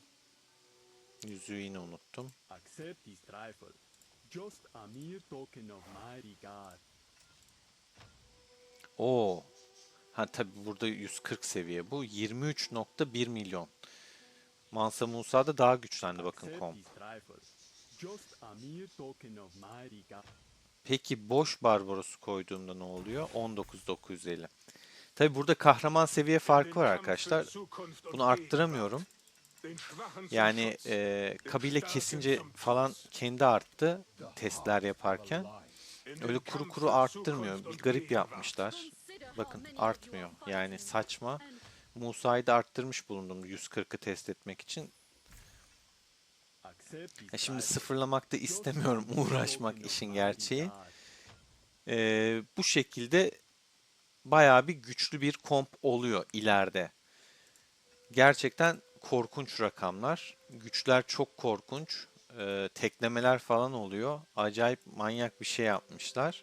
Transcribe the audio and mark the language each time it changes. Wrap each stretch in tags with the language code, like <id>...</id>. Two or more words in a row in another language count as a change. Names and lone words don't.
<tr>Yüzüğü yine unuttum. Oo. Ha tabii burada 140 seviye bu. 23.1 milyon. Mansa Musa da daha güçlendi bakın</tr> <en>Accept</en> <tr>komp.</tr> <en>this trifle. Just a mere token of my regard.</en> <tr>Peki boş Barbaros'u koyduğumda ne oluyor? 19.950. Tabi burada kahraman seviye</tr> <de>In</de> <tr>farkı</tr> <de>den</de> <tr>var</tr> <de>Kampf für</de> <tr>arkadaşlar.</tr> <de>Zukunft</de> <tr>Bunu</tr> <de>und</de> <tr>arttıramıyorum.</tr> <de>Gegenwart. Den Schwachen zum</de> <tr>Yani</tr> <de>Schutz, den</de> <tr>kabile</tr> <de>Starken</de> <tr>kesince</tr> <de>zum</de> <tr>falan</tr> <de>Trotz.</de> <tr>kendi arttı testler yaparken.</tr> <de>In</de> <tr>Öyle</tr> <de>den</de> <tr>kuru</tr> <de>Kampf</de> <tr>kuru</tr> <de>für</de> <tr>arttırmıyor.</tr> <de>Zukunft</de> <tr>Bir</tr> <de>und</de> <tr>garip</tr> <de>Gegenwart.</de> <tr>yapmışlar.</tr> <en>Consider how</en> <tr>Bakın</tr> <en>many of you</en> <tr>artmıyor.</tr> <en>are</en> <tr>Yani</tr> <en>fighting,</en> <tr>saçma.</tr> <en>and</en> <tr>Musa'yı da arttırmış bulundum 140'ı test etmek için.</tr> <en>Accept this</en> <tr>Şimdi</tr> <en>trifle.</en> <tr>sıfırlamak da</tr> <en>Just a</en> <tr>istemiyorum.</tr> <en>mere</en> <tr>Uğraşmak</tr> <en>token of</en> <tr>işin</tr> <en>my</en> <tr>gerçeği.</tr> <en>regard.</en> <tr>Bu şekilde bayağı bir güçlü bir komp oluyor ileride. Gerçekten korkunç rakamlar. Güçler çok korkunç. Teklemeler falan oluyor. Acayip manyak bir şey yapmışlar.</tr>